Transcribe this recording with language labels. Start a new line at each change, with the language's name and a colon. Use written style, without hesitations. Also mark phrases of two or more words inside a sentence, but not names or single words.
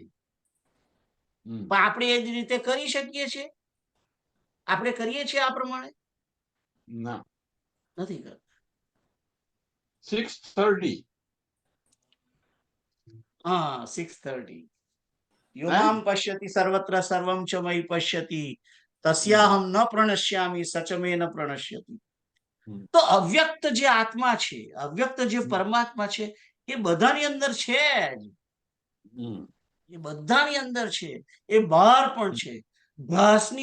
Gujarati: હમ પણ આપણે એ જ રીતે કરી શકીએ છીએ? આપણે કરીએ છીએ આ પ્રમાણે? ના. નથી કરતા. 6:30 હા, 6:30 હે?
Sanskrit: યોમામ પશ્યતિ સર્વત્ર સર્વમ ચ મયી પશ્યતિ હમ તસ્યાહમ ન પ્રણશ્યામિ સચમે ન પ્રણશ્યતિ. હમ
Gujarati: તો અવ્યક્ત જે આત્મા છે, અવ્યક્ત જે હમ પરમાત્મા છે, એ બધાની અંદર છે જ. હમ એ બધાની અંદર છે. એ બહાર પણ છે, ઘાસની